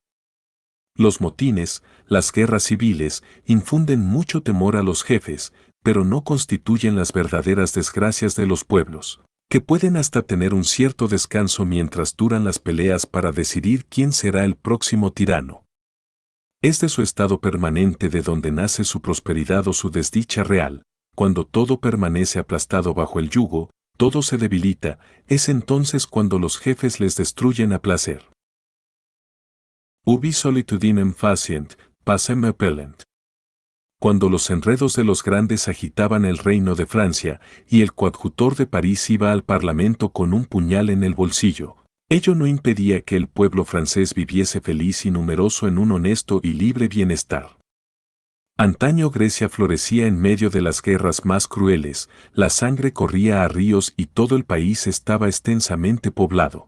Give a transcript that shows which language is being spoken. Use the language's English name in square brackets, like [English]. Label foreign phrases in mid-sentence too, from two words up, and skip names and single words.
[Spanish] Los motines, las guerras civiles, infunden mucho temor a los jefes, pero no constituyen las verdaderas desgracias de los pueblos, que pueden hasta tener un cierto descanso mientras duran las peleas para decidir quién será el próximo tirano. Es de su estado permanente de donde nace su prosperidad o su desdicha real. Cuando todo permanece aplastado bajo el yugo, todo se debilita, es entonces cuando los jefes les destruyen a placer. [Latin] Ubi solitudinem facient, pacem appellent. [Spanish] Cuando los enredos de los grandes agitaban el reino de Francia, y el coadjutor de París iba al Parlamento con un puñal en el bolsillo, ello no impedía que el pueblo francés viviese feliz y numeroso en un honesto y libre bienestar. Antaño Grecia florecía en medio de las guerras más crueles, la sangre corría a ríos y todo el país estaba extensamente poblado.